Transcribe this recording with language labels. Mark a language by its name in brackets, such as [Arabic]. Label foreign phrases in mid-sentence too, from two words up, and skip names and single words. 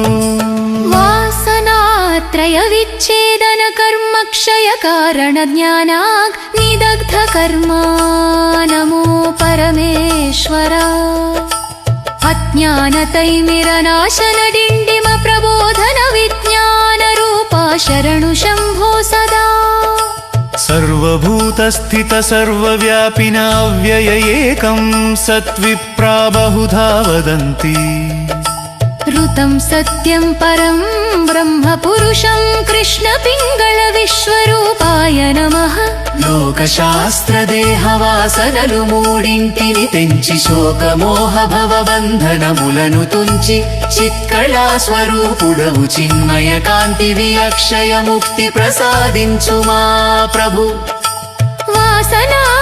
[Sanskrit] వాసనాత్రయ విచ్ఛేదన కర్మ క్షయ కారణ జ్ఞానాగ్నిదగ్ధ కర్మా నమో పరమేశ్వర అజ్ఞానతైమిరనాశన డిండిమ ప్రబోధన విజ్ఞాన రూపా శరణు శంభో సదా సర్వభూతస్థిత సర్వవ్యాపిన అవ్యయ ఏకం సత్విప్రా బహుధా వదంతి ऋतं सत्यं परं ब्रह्म पुरुषं कृष्ण पिङ्गळ विश्वरूपाय नमः [Telugu] లోకశాస్త్ర దేహవాసనలు మూడింటిని తెంచి శోకమోహ భవబంధనములను తుంచి చిత్కళా స్వరూపుడవు చిన్మయ కాంతివి అక్షయ ముక్తి ప్రసాదించు మా ప్రభు [Sanskrit] వాసనా